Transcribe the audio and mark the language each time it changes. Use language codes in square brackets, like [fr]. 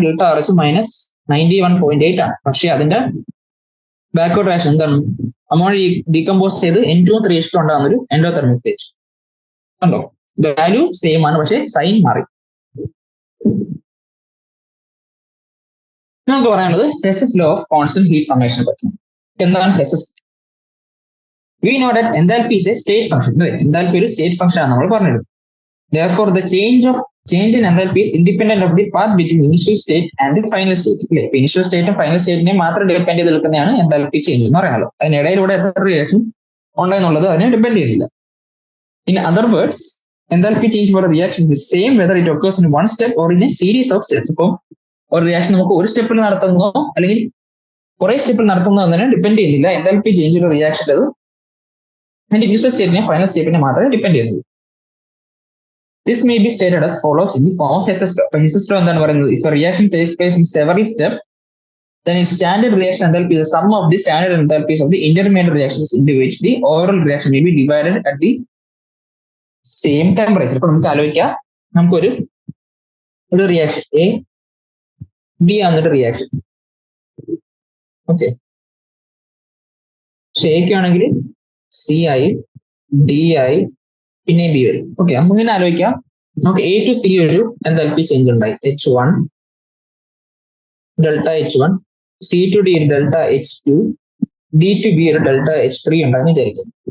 [ml] Delta R H -91.8 ആണ്. പക്ഷെ അതിന്റെ ബാക്ക്വേർഡ് റിയാക്ഷൻ എന്താണ്, അമോണിയ ഡീകമ്പോസ് ചെയ്ത് N2 3H2 ഉണ്ടാകുന്ന ഒരു എൻഡോതെർമിക് റിയാക്ഷൻ. കണ്ടോ, വാല്യൂ സെയിം ആണ് പക്ഷെ സൈൻ മാറി. നമുക്ക് പറയാനുള്ളത് ഹെസ്സസ് ലോ ഓഫ് കോൺസ്റ്റന്റ് ഹീറ്റ് സമ്മേഷനെ പറ്റി. എന്താണ് ഹെസ്സസ്? [en] We know that enthalpy is a state function. [ml] Enthalpy ഒരു സ്റ്റേറ്റ് ഫംഗ്ഷൻ ആണ് നമ്മൾ പറഞ്ഞത്. [en] Therefore, the change in enthalpy is independent of the path between initial state and the final state. [ml] Initial സ്റ്റേറ്റും final സ്റ്റേറ്റിനെ മാത്രം depend ചെയ്ത് നിൽക്കുന്നതാണ് enthalpy change എന്ന് പറയുന്നത്. അതിനിടയിലൂടെ എത്ര റിയാക്ഷൻ ഉണ്ടെന്നുള്ളത് അതിനെ ഡിപ്പെൻഡ് ചെയ്യുന്നില്ല. [en] In other words, enthalpy change for a reaction is the same whether it occurs in one step or in a series of steps. [ml] ഇപ്പോൾ ഒരു റിയാക്ഷൻ നമുക്ക് ഒരു സ്റ്റെപ്പിൽ നടത്തുന്നോ അല്ലെങ്കിൽ കുറെ സ്റ്റെപ്പിൽ നടത്തുന്നോ എന്നതിനെ ഡിപ്പെൻഡ് ചെയ്യുന്നില്ല. enthalpy ചേഞ്ച് ഒരു റിയാക്ഷൻ അത് അതിന്റെ ഇനീഷ്യൽ സ്റ്റേറ്റിനെ ഫൈനൽ സ്റ്റേറ്റിനെ മാത്രമേ ഡിപ്പെൻഡ് ചെയ്യുന്നത്. [en] This may be stated as follows in the form of Hess's law. [ml] Hess's law എന്താണ് പറയുന്നത്? [en] If a reaction takes place in several steps, then its standard reaction enthalpy is the sum of the standard enthalpies of the intermediate reactions into which the overall reaction may be divided at the same temperature. [ml] ഇപ്പൊ നമുക്ക് ആലോചിക്കാം, നമുക്കൊരു reaction A B ആണെന്നൊരു reaction. Okay, എക്ക് ആണെങ്കിൽ C ആയി, D ആയി, പിന്നെ B വരും. ഓക്കെ, നമുക്ക് ഇങ്ങനെ ആലോചിക്കാം, നമുക്ക് എ ടു സി ഒരു എൻതാൽപ്പി ചേഞ്ച് ഉണ്ടായി H1 delta H1, C to D ഒരു delta H2, D to B ഒരു ഡെൽറ്റ H3 ഉണ്ടായെന്ന് വിചാരിക്കാം.